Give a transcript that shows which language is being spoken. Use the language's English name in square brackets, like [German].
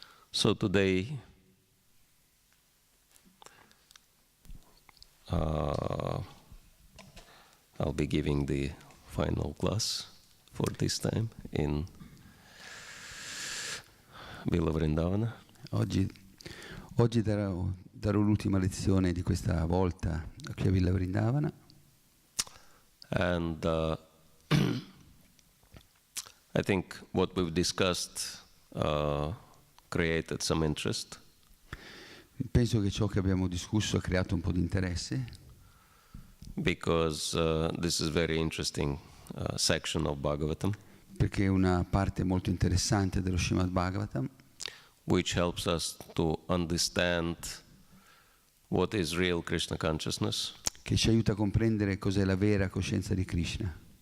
[English] So today I'll be giving the final class for this time in Villa Vrindavana. [Italian] Oggi darò l'ultima lezione di questa volta qui a Villa Vrindavana. [English] And I think what we've discussed created some interest. [Italian] Penso che ciò che abbiamo discusso ha creato un po' di interesse. [English] Because this is very interesting section of Bhagavatam. [Italian] Perché è una parte molto interessante dello Srimad Bhagavatam. [English] Which helps us to understand what is real Krishna consciousness. [Italian] Che ci aiuta a comprendere cos'è la vera coscienza di Krishna.